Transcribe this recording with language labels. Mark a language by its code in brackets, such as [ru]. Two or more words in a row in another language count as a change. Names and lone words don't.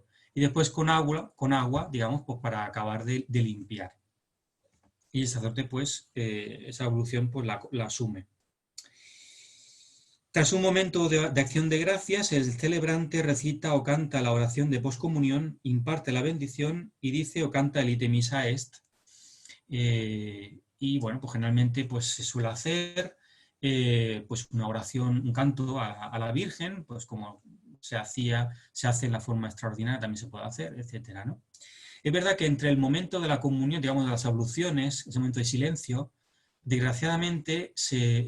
[es] Y después con agua, digamos, pues para acabar de limpiar. Y el sacerdote, pues, esa ablución pues, la asume. Tras un momento de acción de gracias, el celebrante recita o canta la oración de poscomunión, imparte la bendición y dice o canta el [la] ite missa est. [es] Y bueno, pues generalmente pues, se suele hacer pues una oración, un canto a la Virgen, pues como se hace en la forma extraordinaria, también se puede hacer, etcétera, ¿no? Es verdad que entre el momento de la comunión, digamos, de las abluciones, ese momento de silencio, desgraciadamente se